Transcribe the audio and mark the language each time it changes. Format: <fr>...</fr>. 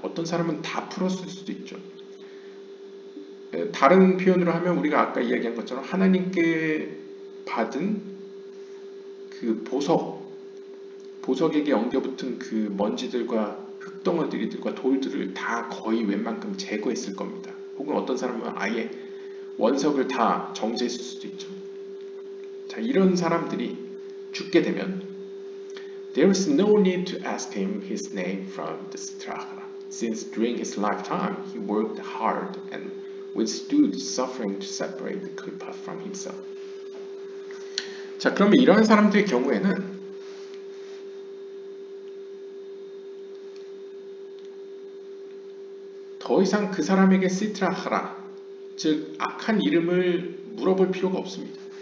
<ko>어떤 사람은 다 풀었을 수도 있죠. 다른 표현으로 하면 우리가 아까 이야기한 것처럼 하나님께 받은 그 보석에게 엉겨붙은 그 먼지들과 흙덩어리들과 돌들을 다 거의 웬만큼 제거했을 겁니다. 혹은 어떤 사람은 아예 원석을 다 정제했을 수도 있죠. 자, 이런 사람들이 죽게 되면</ko> <en>There is no need to ask him his name from the Strahra, since during his lifetime he worked hard and withstood suffering to separate the Klippa from himself.</en> <ko>자, 그러면 이러한 사람들의 경우에는 더 이상 그 사람에게 시트라하라, 즉 악한 이름을 물어볼 필요가 없습니다.</ko>